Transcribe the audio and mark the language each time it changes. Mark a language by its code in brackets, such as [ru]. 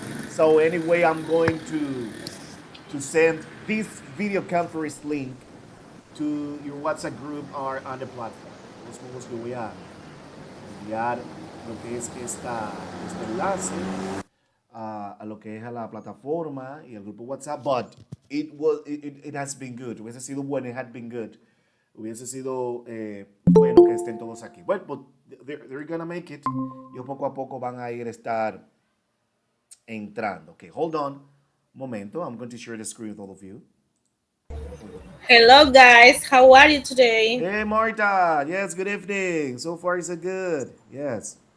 [en] So anyway, I'm going to send this video conference link to your WhatsApp group or on the platform. [es] Entonces, que voy a enviar lo que es este enlace a lo que es a la plataforma y el grupo WhatsApp. [en] But it has been good. [es] Hubiese sido bueno, [en] it had been good. [es] Hubiese sido bueno que estén todos aquí. [en] Well, but they're gonna make it. [es] Y poco a poco van a ir a estar entrando. [en] Okay, hold on. [es] Un momento. [en] I'm going to share the screen with all of you. Hello guys, how are you today? Hey Marta, yes, good evening. So far so good. Yes.